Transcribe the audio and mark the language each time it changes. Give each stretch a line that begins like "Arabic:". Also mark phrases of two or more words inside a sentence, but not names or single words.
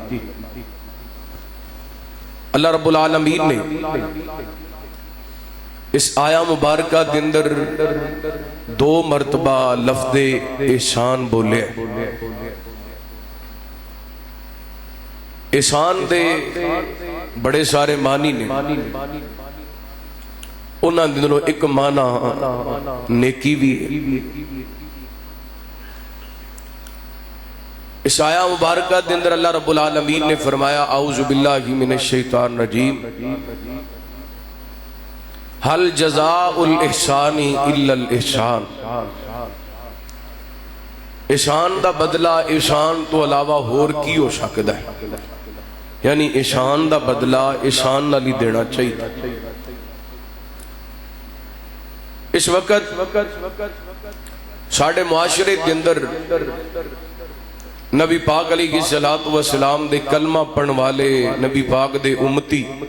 Punjabi: اللہ رب العالمین نے اس آیا مبارکہ دے اندر 2 مرتبہ لفظ احسان بولے۔ احسان دے بڑے سارے معنی نے، انہاں دے اندروں ایک معنی نیکی بھی ہے۔ اس آیا مبارکہ دے اندر اللہ رب العالمین نے فرمایا
Arabic: اعوذ باللہ من الشیطان الرجیم حل جزاء الاحسان الا الاحسان،
Punjabi: احسان دا بدلہ احسان تو علاوہ ہور کی ہو سکتا ہے، یعنی احسان دا بدلہ احسان نال ہی دینا چاہیے۔ اس وقت ساڑھے معاشرے کے اندر نبی پاک علیہ السلام دے کلمہ پڑھن والے نبی پاک دے امتی